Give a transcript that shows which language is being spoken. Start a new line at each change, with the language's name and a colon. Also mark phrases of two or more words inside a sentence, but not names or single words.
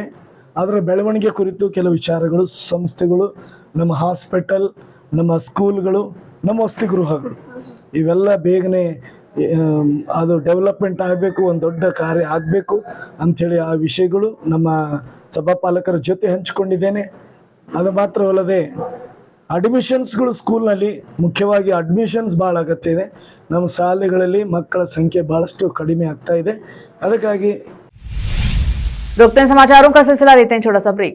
Kannada: ಅದರ ಬೆಳವಣಿಗೆ ಕುರಿತು ಕೆಲವು ವಿಚಾರಗಳು, ಸಂಸ್ಥೆಗಳು, ನಮ್ಮ ಹಾಸ್ಪಿಟಲ್, ನಮ್ಮ ಸ್ಕೂಲ್ಗಳು, ನಮ್ಮ ವಸತಿಗೃಹಗಳು ಇವೆಲ್ಲ ಬೇಗನೆ ಅದು ಡೆವಲಪ್ಮೆಂಟ್ ಆಗಬೇಕು, ಒಂದು ದೊಡ್ಡ ಕಾರ್ಯ ಆಗಬೇಕು ಅಂಥೇಳಿ ಆ ವಿಷಯಗಳು ನಮ್ಮ ಸಭಾಪಾಲಕರ ಜೊತೆ ಹಂಚಿಕೊಂಡಿದ್ದೇನೆ. ಅದು ಮಾತ್ರವಲ್ಲದೆ ಅಡ್ಮಿಷನ್ಸ್ಗಳು ಸ್ಕೂಲ್ನಲ್ಲಿ ಮುಖ್ಯವಾಗಿ ಅಡ್ಮಿಷನ್ಸ್ ಭಾಳ ಅಗತ್ಯ ಇದೆ. ನಮ್ಮ ಶಾಲೆಗಳಲ್ಲಿ ಮಕ್ಕಳ ಸಂಖ್ಯೆ ಭಾಳಷ್ಟು ಕಡಿಮೆ ಆಗ್ತಾ ಇದೆ. ಅದಕ್ಕಾಗಿ
Hindi: रोकते हैं समाचारों का सिलसिला, लेते हैं छोटा सा ब्रेक।